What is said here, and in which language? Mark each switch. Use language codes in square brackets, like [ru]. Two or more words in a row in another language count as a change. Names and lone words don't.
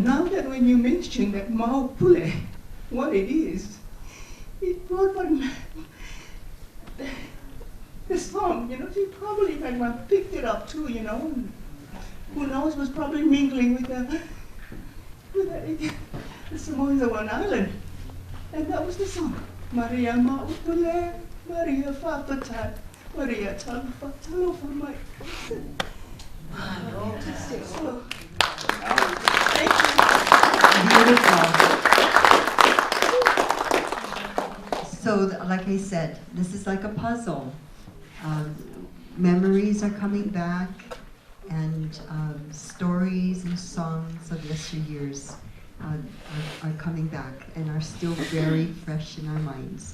[en] Now that when you mention that Mau Pule, what it is, it brought the song, you know, she probably had picked it up too, you know. Who knows, was probably mingling with the Samoans of one island. And that was the song. [sm] Maria Mau Pule, Maria Whawhatai, Maria Talofa, Talofa Mai. [en] So, thank you. Beautiful. So, like I said, this is like a puzzle. Memories are coming back, and stories and songs of yesteryears are coming back and are still very fresh in our minds.